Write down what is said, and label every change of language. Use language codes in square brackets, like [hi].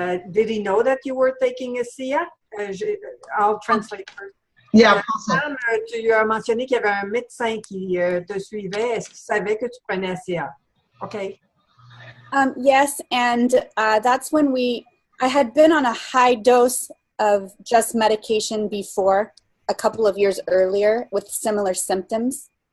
[en] Did he know that you were taking a SIA? I'll translate first. Yeah, [fr] Tu as mentionné qu'il y avait un médecin qui te suivait. Est-ce qu'il savait que tu prenais SIA? [en] Okay. Yes, and that's when I had been on a high dose of just medication before, a couple of years earlier, with similar symptoms.